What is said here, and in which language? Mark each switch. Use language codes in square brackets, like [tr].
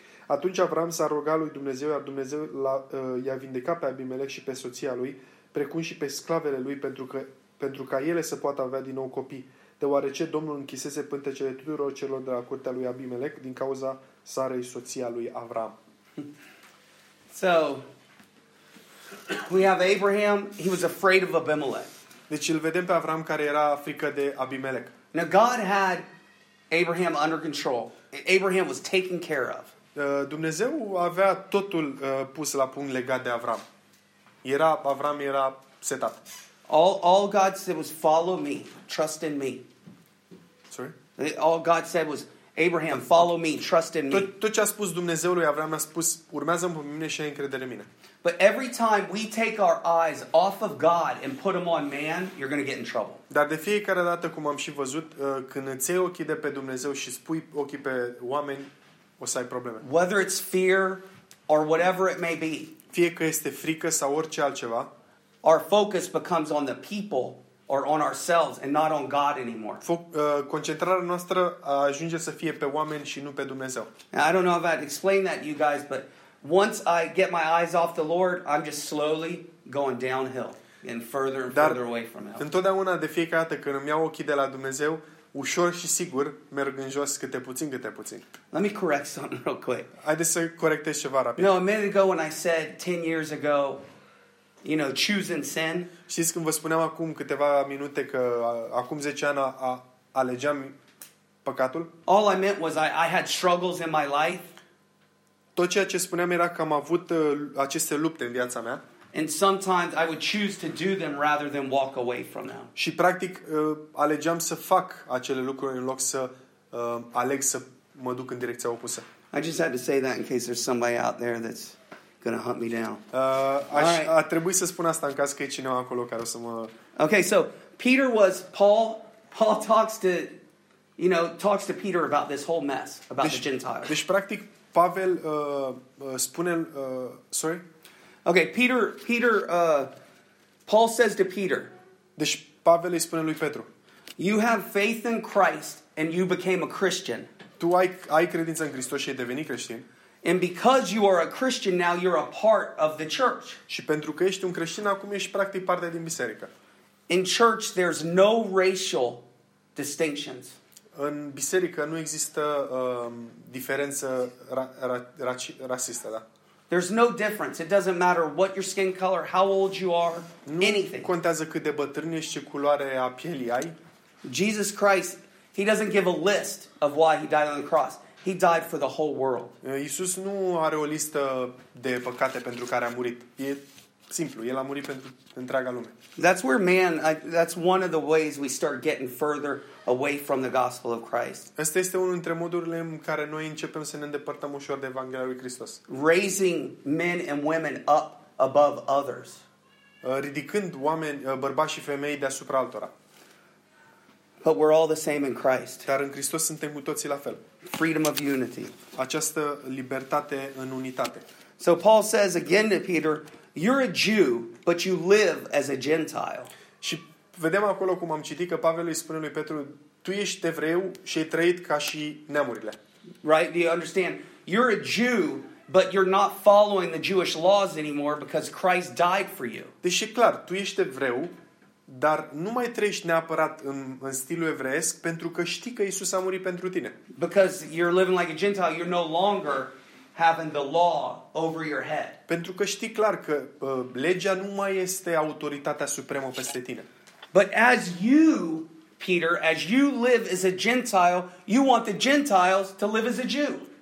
[ro] Atunci Avram s-a rugat lui Dumnezeu, iar Dumnezeu i-a vindecat pe Abimelec și pe soția lui, precum și pe sclavele lui, pentru ca ele să poată avea din nou copii, deoarece Domnul închisese pântecele tuturor celor de la curtea lui Abimelec din cauza Sarei, soția lui Avram. [en] So, we have Abraham, he was afraid of Abimelech. [ro] Deci îl vedem pe Avram care era frică de Abimelec. [en] Now God had Abraham under control. Abraham was taken care of. [ro] Dumnezeu avea totul pus la punct legat de Avram. Avram era setat. [en] All God said was follow me, trust in me. Sorry? All God said was Abraham, follow me, trust in me. [ro] Tot ce a spus Dumnezeu lui Avram, a spus: urmează-mă pe mine și ai încredere în mine. [en] But every time we take our eyes off of God and put them on man, you're going to get in trouble. [ro] Dar de fiecare dată, cum am și văzut, când îți iei ochii de pe Dumnezeu și spui ochii pe oameni, o să ai probleme. [en] Whether it's fear or whatever it may be. [ro] Fie că este frică sau orice altceva. [en] Our focus becomes on the people or on ourselves and not on God anymore. [ro] Concentrarea noastră ajunge să fie pe oameni și nu pe Dumnezeu. [en] Now, I don't know if I'd explain that to you guys, but once I get my eyes off the Lord, I'm just slowly going downhill and further away from Him. [ro] Întotdeauna, de fiecare dată când îmi iau ochii de la Dumnezeu, ușor și sigur merg în jos câte puțin, câte puțin. [en] Let me correct something real quick. [ro] Haideți să corectez ceva rapid. [en] No, a minute ago when I said 10 years ago, you know, choosing sin. [ro] Știți când vă spuneam acum câteva minute că acum 10 ani alegeam păcatul? [en] All I meant was I had struggles in my life. [ro] Tot ceea ce spuneam era că am avut aceste lupte în viața mea. [en] And sometimes I would choose to do them rather than walk away from them. [ro] Și practic alegeam să fac acele lucruri în loc să aleg să mă duc în direcția opusă. [en] I just had to say that in case there's somebody out there that's going to hunt me down. [ro] A trebuit să spun asta în caz că e cineva acolo care o să mă... [en] Okay, so Peter was Paul. Paul talks to, you know, talks to Peter about this whole mess about the Gentiles. [ro] Deci practic Pavel spune sorry. [en] Okay, Peter Paul says to Peter. [ro] Deci Pavel îi spune lui Petru. [en] You have faith in Christ and you became a Christian. [ro] Tu ai credință în Hristos și ai devenit creștin. [en] And because you are a Christian now you're a part of the church. [ro] Și pentru că ești un creștin acum ești practic parte din biserică. [en] In church there's no racial distinctions. [ro] În biserică nu există diferență rasistă, da. [en] There's no difference. It doesn't matter what your skin color, how old you are, [ro] nu [en] anything. [ro] Nu contează cât de bătrân ești, ce culoare a pielii ai. [en] Jesus Christ, he doesn't give a list of why he died on the cross. He died for the whole world. [ro] Iisus nu are o listă de păcate pentru care a murit. E simplu, el a murit pentru întreaga lume. [en] That's where man, that's one of the ways we start getting further away from the gospel of Christ. [ro] Asta este unul dintre modurile în care noi începem să ne îndepărtăm ușor de Evanghelia lui Hristos. [en] Raising men and women up above others. [ro] Ridicând oameni, bărbați și femei deasupra altora. [en] But we're all the same in Christ. [ro] Dar în Hristos suntem cu toții la fel. [en] Freedom of unity. [ro] Această libertate în unitate. [en] So Paul says again to Peter, you're a Jew, but you live as a Gentile. [ro] Și vedem acolo cum am citit că Pavel îi spune lui Petru, tu ești evreu și ai trăit ca și neamurile. [en] Right? Do you understand? You're a Jew, but you're not following the Jewish laws anymore because Christ died for you. [ro] Deci e clar, tu ești evreu, Dar nu mai trăiești neapărat în, în stilul evreiesc, pentru că știi că Iisus a murit pentru tine. [en] Because you're living like a Gentile, you're no longer having the law over your head. [ro] Pentru că știi clar că legea nu mai este autoritatea supremă peste tine. [en] But as you, Peter, as you live as a Gentile, you want the Gentiles to live as a Jew.